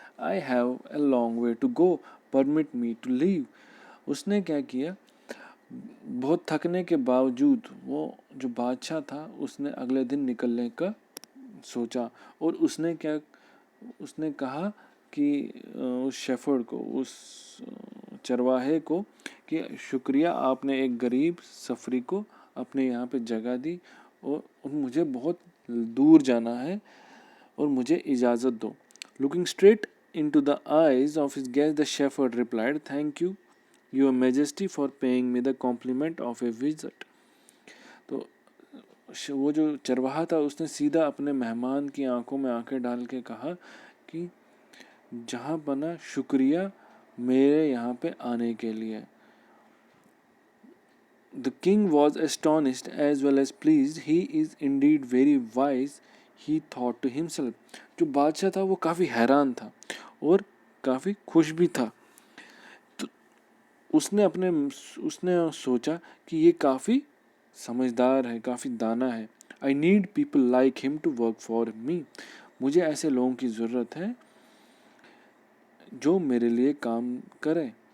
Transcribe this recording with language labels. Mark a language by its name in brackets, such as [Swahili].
[English] I have a long way to go. Permit me to leave. [Hindi] उसने क्या किया, बहुत थकने के बावजूद वो जो बादशाह था उसने अगले दिन निकलने का सोचा, और उसने कहा कि उस शेफर्ड को, उस चरवाहे को, कि शुक्रिया, आपने एक गरीब सफरी को अपने यहाँ पे जगह दी और मुझे बहुत दूर जाना है और मुझे इजाज़त दो. [English] Looking straight into the eyes of his guest, the shepherd replied, "Thank you, Your Majesty, for paying me the compliment of a visit." [Hindi] तो वो जो चरवाहा था उसने सीधा अपने मेहमान की आंखों में आंखें डाल के कहा कि जहाँ बना, शुक्रिया मेरे यहाँ पे आने के लिए. [English] The king was astonished as well as pleased. He is indeed very wise, he thought to himself. [Hindi] जो बादशाह था वो काफ़ी हैरान था और काफ़ी खुश भी था। तो उसने सोचा कि ये काफ़ी समझदार है, काफ़ी दाना है। [English] I need people like him to work for me. [Hindi] मुझे ऐसे लोगों की ज़रूरत है जो मेरे लिए काम करें।